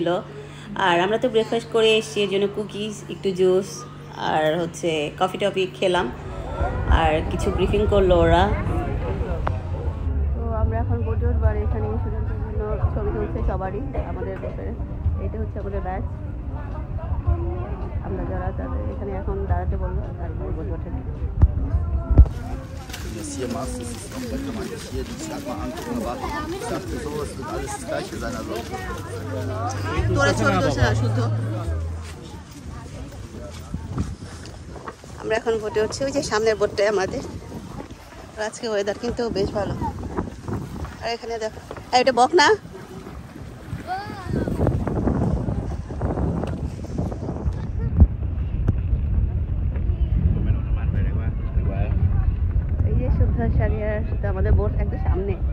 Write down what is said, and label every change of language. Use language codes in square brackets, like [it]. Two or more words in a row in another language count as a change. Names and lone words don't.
[bn] আর আমরা তো ব্রেকফাস্ট করে এসেছি, এর জন্য কুকিজ, একটু জুস আর হচ্ছে কফি টফি খেলাম, আর কিছু ব্রিফিং করলো ওরা। তো আমরা এখন বোটে উঠবো, আর এখানে স্টুডেন্টদের জন্য ছবি তুলছে সবারই, আমাদের গ্রুপের। এটা হচ্ছে আমাদের ব্যাচ। আমরা যারা তাদের এখানে এখন দাঁড়াতে বলবো, আর বোটে ওঠে। [de] Wenn du es hier machst, ist es komplett romantisch. Hier, die Stadt mal angucken, aber ich dachte so, es wird alles das Gleiche sein. Also. [bn] আমরা এখন বোটে উঠছি, ওই যে সামনের বোটটাই আমাদের। আজকে ওয়েদার কিন্তু বেশ ভালো। আর এখানে দেখো, এটা বক না, এই যে শুদ্ধ সারিয়ার সাথে আমাদের বোট একদম সামনে।